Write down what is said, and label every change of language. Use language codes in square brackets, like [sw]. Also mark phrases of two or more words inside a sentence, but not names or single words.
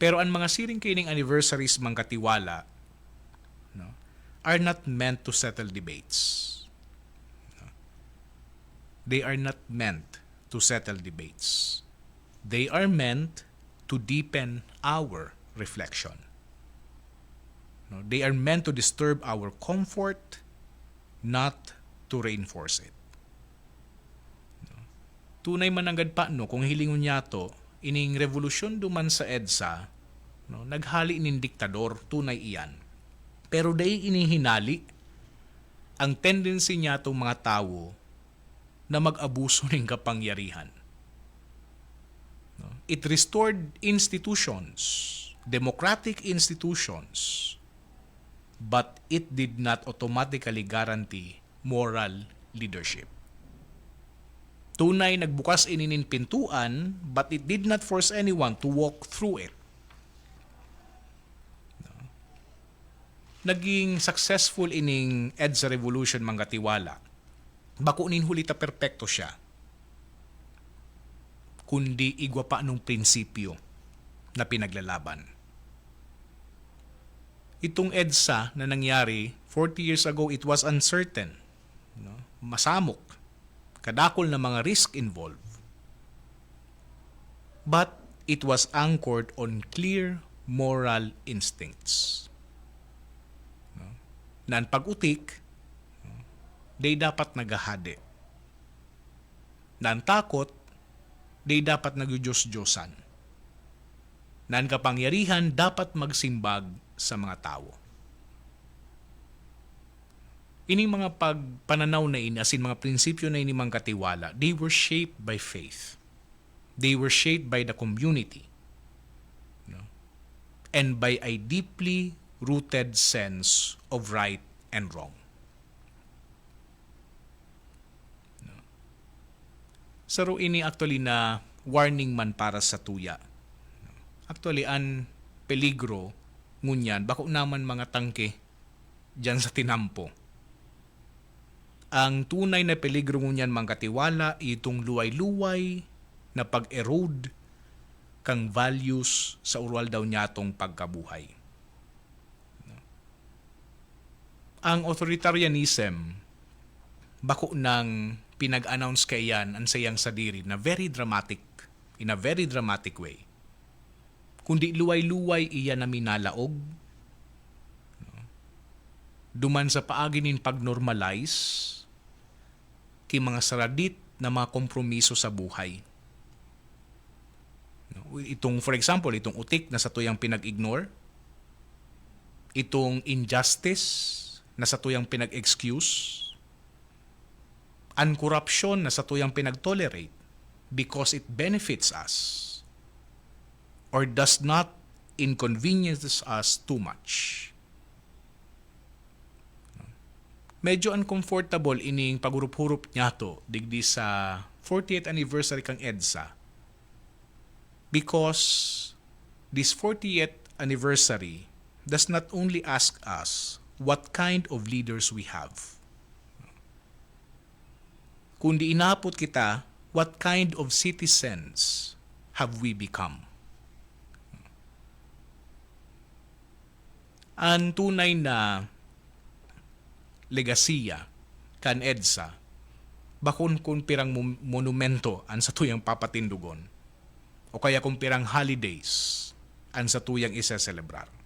[bik] Pero ang mga siring kining anniversaries mang katiwala, [en] no, are not meant to settle debates. They are not meant to settle debates. They are meant to deepen our reflection. No, they are meant to disturb our comfort, not to reinforce it. No. [bik] Tunay mananggad pa no kung hilingon niya to, ining revolusyon duman sa EDSA, no, naghali inin diktador, tunay iyan. Pero day inihinali ang tendency niya tong mga tao na mag-abuso ng kapangyarihan. No? [en] It restored institutions, democratic institutions, but it did not automatically guarantee moral leadership. [bik] Tunay nagbukas ininin pintuan, [en] but it did not force anyone to walk through it. No? [bik] Naging successful ining EDSA revolution manggatiwala. Bako nin hulita perpekto siya. Kundi igwa pa nung prinsipyo na pinaglalaban. Itong EDSA na nangyari [en] 40 years ago, it was uncertain. [bik] No? Masamok. Kadakol na mga [en] risk involved. But it was anchored on clear moral instincts. No? [bik] Na ang pag-utik, they dapat nagahade. Na ang takot, they dapat nagyudiyos-diyosan. Na ang kapangyarihan dapat magsimbag sa mga tao. Ining mga pagpananaw na ini, asin mga prinsipyo na ini mga katiwala, [en] they were shaped by faith. They were shaped by the community. No? And by a deeply rooted sense of right and wrong. [bik] Saro ini actually na warning man para sa tuya. Actually, an peligro ngunyan, bako naman mga tangke dyan sa tinampo. Ang tunay na peligro ngunyan mga katiwala, itong luway-luway na pag-erode kang values sa ural daw niya tong pagkabuhay. Ang authoritarianism, bako ng pinag-announce kay yan ang sayang sadiri na [en] in a very dramatic way. [bik] Kundi luway-luway iya na minalaog. Duman sa paaginin pag-normalize ki mga saradit na mga kompromiso sa buhay. Itong, for example, itong utik na sa tuyang pinag-ignore, itong injustice na sa tuyang pinag-excuse, ang korupsyon na sa tuyang pinag-tolerate [en] because it benefits us or does not inconvenience us too much. [bik] Medyo uncomfortable ining pagurup-hurup niya to digdi sa 40th anniversary kang EDSA [en] because this 40th anniversary does not only ask us what kind of leaders we have, [bik] kundi inapot kita, [en] what kind of citizens have we become? [bik] Ang tunay na legasiya kan EDSA, bakun kung pirang monumento an sa tuyang papatindugon, o kaya kung pirang holidays an sa tuyang isa-celebrar.